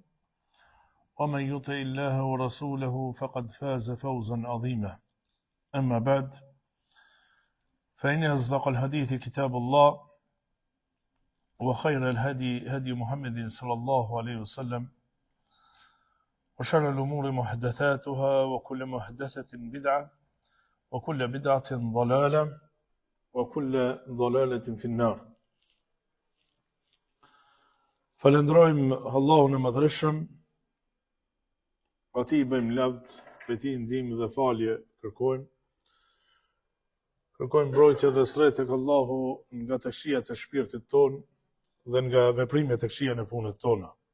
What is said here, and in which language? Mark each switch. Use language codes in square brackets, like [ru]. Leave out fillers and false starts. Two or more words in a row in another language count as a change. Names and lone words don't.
[ar] ومن يطع الله ورسوله فقد فاز فوزا عظيما أما بعد فإن أصدق الحديث كتاب الله وخير الهدي هدي محمد صلى الله عليه وسلم وشر الأمور محدثاتها وكل محدثة بدعة وكل بدعة ضلالة وكل ضلالة في النار. [sq] Falenderojmë Allahun e Madhërisëm, atij bëjmë lavd, prej ndihmë dhe falje kërkojmë. Kërkojmë mbrojtje dhe shtret tek Allahu nga të këqijat e shpirtit tonë dhe nga veprimet e këqija në punët tona.